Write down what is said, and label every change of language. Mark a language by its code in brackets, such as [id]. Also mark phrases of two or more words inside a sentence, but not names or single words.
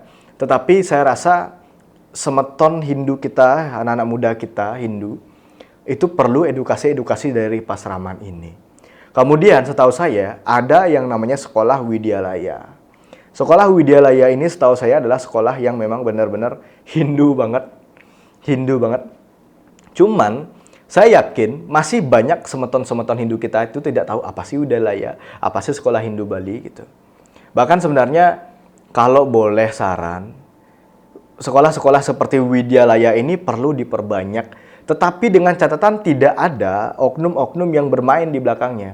[id] Tetapi saya rasa semeton Hindu kita, anak-anak muda kita Hindu, itu perlu edukasi dari pasraman ini. Kemudian setahu saya ada yang namanya sekolah Widyalaya. Sekolah Widyalaya ini setahu saya adalah sekolah yang memang benar-benar Hindu banget. Cuman saya yakin masih banyak semeton-semeton Hindu kita itu tidak tahu apa sih Widyalaya, apa sih sekolah Hindu Bali gitu. Bahkan sebenarnya kalau boleh saran, sekolah-sekolah seperti Widyalaya ini perlu diperbanyak. Tetapi dengan catatan tidak ada oknum-oknum yang bermain di belakangnya.